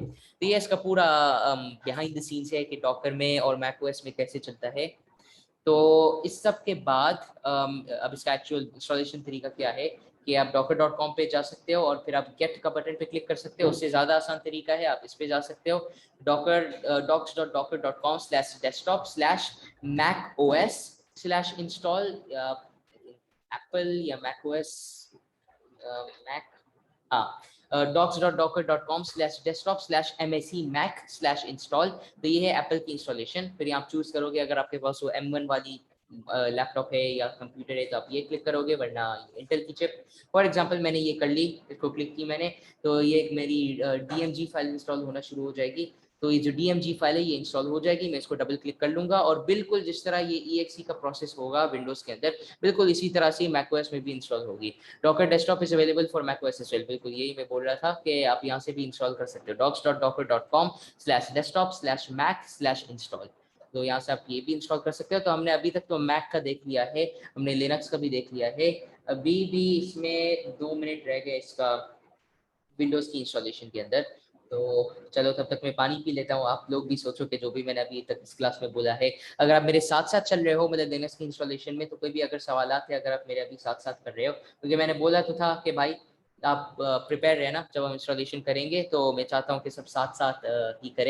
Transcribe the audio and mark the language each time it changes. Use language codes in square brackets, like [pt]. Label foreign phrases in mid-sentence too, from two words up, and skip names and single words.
[hi] तो ये इसका पूरा [en] behind the scenes [hi] है कि डॉकर में और मैकओएस में कैसे चलता है। तो इस सब के बाद अब इसका [en] actual installation [hi] तरीका क्या है कि आप docker.com पे जा सकते हो और फिर आप गेट का बटन पे क्लिक कर सकते हो। उससे ज़्यादा आसान तरीका है, आप इस पे जा सकते हो docker docs.docker.com/desktop/macOS/install एप्पल या macOS मैक, हाँ, docs.docker.com/desktop/mac/install। तो ये है एप्पल की इंस्टॉलेशन। फिर आप चूज करोगे, अगर आपके पास वो M1 वाली लैपटॉप है या कंप्यूटर है तो आप ये क्लिक करोगे, वरना इंटेल की चिप। [en] for example [hi] मैंने ये कर ली, इसको क्लिक की मैंने, तो ये एक मेरी DMG फाइल इंस्टॉल होना शुरू हो जाएगी। तो ये जो DMG फाइल है ये इंस्टॉल हो जाएगी, मैं इसको [en] double click [hi] कर लूंगा और बिल्कुल जिस तरह ये EXE का प्रोसेस होगा विंडोज के अंदर, बिल्कुल इसी तरह से मैकओएस में भी इंस्टॉल होगी। [en] Docker Desktop is available for macOS as well, [hi] बिल्कुल यही मैं बोल रहा था कि आप यहाँ से भी इंस्टॉल कर सकते हो docs.docker.com/desktop/mac/install। तो यहाँ से आप ये भी इंस्टॉल कर सकते हो। तो हमने अभी तक तो मैक का देख लिया है, हमने लिनक्स का भी देख लिया है, अभी भी इसमें 2 मिनट रह गए इसका विंडोज की इंस्टॉलेशन के अंदर। तो चलो तब तक मैं पानी पी लेता हूँ। आप लोग भी सोचो कि जो भी मैंने अभी तक इस क्लास में बोला है, अगर आप मेरे साथ साथ चल रहे हो मतलब लिनक्स की इंस्टॉलेशन में, तो कोई भी अगर सवालात है, अगर आप मेरे अभी साथ साथ कर रहे हो, क्योंकि मैंने बोला तो था कि भाई आप प्रिपेयर रहना, जब हम इंस्टॉलेशन करेंगे तो मैं चाहता हूँ कि सब साथ साथ ही करें।